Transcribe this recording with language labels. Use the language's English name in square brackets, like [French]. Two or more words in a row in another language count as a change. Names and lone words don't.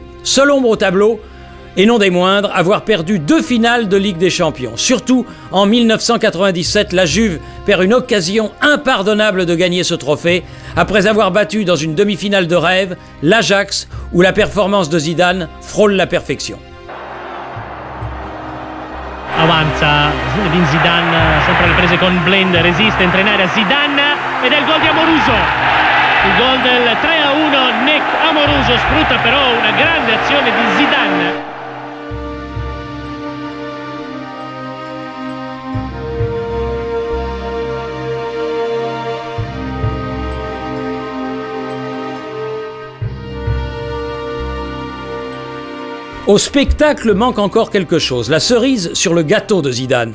[French] Seule ombre au tableau, et non des moindres, avoir perdu 2 finales de Ligue des Champions. Surtout, en 1997, la Juve perd une occasion impardonnable de gagner ce trophée, après avoir battu dans une demi-finale de rêve l'Ajax, où la performance de Zidane frôle la perfection. [Italian] Avanza Zinedine Zidane, sempre alle prese con Blind, resiste, entra in area Zidane ed è il gol di Amoruso. Il gol del 3-1, Nick Amoruso sfrutta però una grande azione di Zidane. [French] Au spectacle manque encore quelque chose, la cerise sur le gâteau de Zidane.